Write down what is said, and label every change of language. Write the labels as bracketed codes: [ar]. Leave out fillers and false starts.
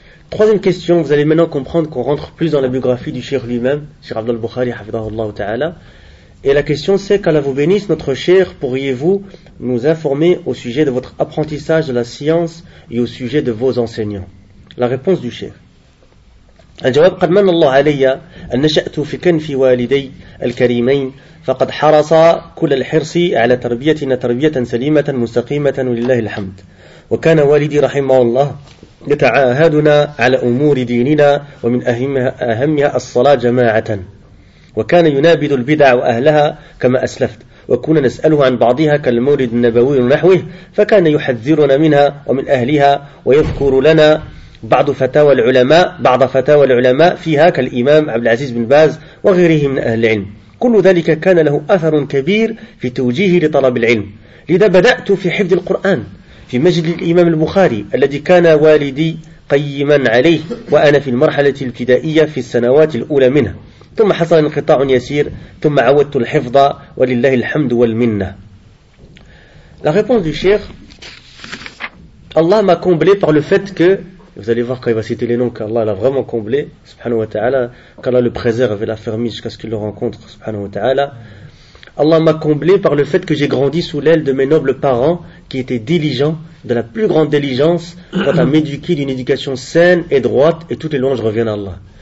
[fr] Troisième question, vous allez maintenant comprendre qu'on rentre plus dans la biographie du Cheikh lui-même, Cheikh Abdul Bukhari, hafidahullah ta'ala. Et la question c'est, qu'Allah vous bénisse, notre cher, pourriez-vous nous informer au sujet de votre apprentissage de la science et au sujet de vos enseignants? La réponse du cher. [ar] الجواب قد من الله علي أن نشأت في كنف والدي الكريمين فقد حرصا كل الحرص على تربيتنا تربية سليمة مستقيمة ولله الحمد وكان والدي رحمه الله يتعاهدنا على أمور ديننا ومن أهمها الصلاة جماعة وكان ينابذ البدع وأهلها كما أسلفت وكنا نسأله عن بعضها كالمولد النبوي ونحوه فكان يحذرنا منها ومن أهلها ويذكر لنا بعض فتاوى العلماء فيها كالإمام عبد العزيز بن باز وغيره من أهل العلم كل ذلك كان له أثر كبير في توجيهي لطلب العلم لذا بدأت في حفظ القرآن في مسجد الإمام البخاري الذي كان والدي قيما عليه وأنا في المرحلة الابتدائية في السنوات الأولى منه ثم حصل انقطاع يسير ثم عودت الحفظ ولله الحمد والمنة. [fr] La réponse du cheikh, Allah m'a comblé par le fait que, vous allez voir quand il va citer les noms qu'Allah l'a vraiment comblé, subhanahu wa ta'ala, qu'Allah le préserve et l'affermi jusqu'à ce qu'il le rencontre, subhanahu wa ta'ala. Allah m'a comblé par le fait que j'ai grandi sous l'aile de mes nobles parents qui étaient diligents, de la plus grande diligence, quant à m'éduquer d'une éducation saine et droite, et toutes les louanges reviennent à Allah.